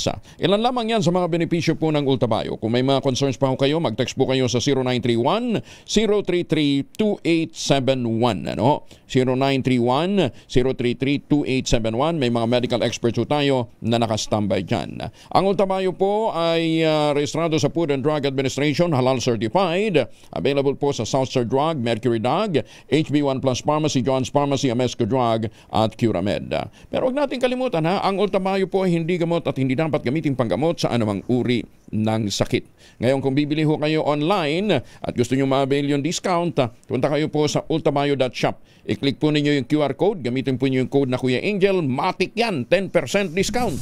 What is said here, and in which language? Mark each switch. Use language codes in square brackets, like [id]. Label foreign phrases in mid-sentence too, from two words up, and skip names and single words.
[tl] Ilan lamang yan sa mga benepisyo po ng Ultabayo. Kung may mga concerns pa ho kayo, mag-text po kayo sa 0931-033-2871. 0931-033-2871. May mga [en] medical experts [tl] po tayo na nakastambay dyan. Ang Ultabayo po ay rehistrado sa Food and Drug Administration, [en] halal certified. [tl] Available po sa Southstar Drug, Mercury Drug, HB1 Plus Pharmacy, John's Pharmacy, Amesco Drug at Curamed. Pero huwag natin kalimutan ang Ultamayo po ay hindi gamot at hindi dapat gamitin panggamot sa anumang uri ng sakit. Ngayon kung bibili ho kayo online at gusto nyo ma-avail yung discount, punta kayo po sa ultamayo.shop. I-click po ninyo yung [en] QR code, [tl] gamitin po ninyo yung code na Kuya Angel, matik yan, 10% discount.